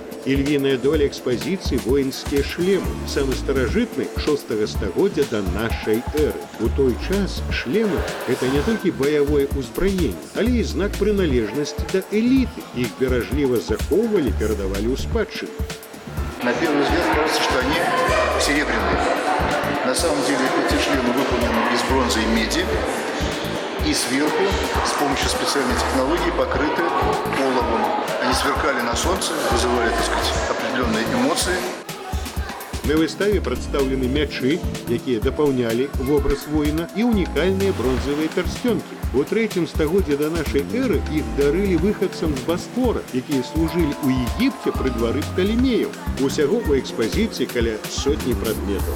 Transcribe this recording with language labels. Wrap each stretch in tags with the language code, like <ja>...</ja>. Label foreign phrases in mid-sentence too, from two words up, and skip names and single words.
<be>І львіная доля экспазіцыі воінскія шлемы, самы старажытны 6 стагоддзя да нашай эры. У той час шлемы – гэта не толькі баявое ўзбраенне, але і знак прыналежнасці да эліты. Іх беражліва захоўвалі, перадавалі ў спадчыну.</be> <ru>На первый взгляд кажется, что они серебряные. На самом деле эти шлемы выполнены из бронзы и меди, и сверху с помощью специальной технологии покрыты оловом. Они сверкали на солнце, вызывали, так сказать, определенные эмоции.</ru> <be>На выставе прадстаўлены мячы, якія дапаўнялі вобраз воіна, і унікальныя бронзавыя пярсцёнкі. У 3 стагоддзі да нашай эры іх дарылі выхадцам з Басфора, якія служылі ў Егіпце пры двары Пталемеяў. Усяго ў экспазіцыі каля сотні прадметаў.</be>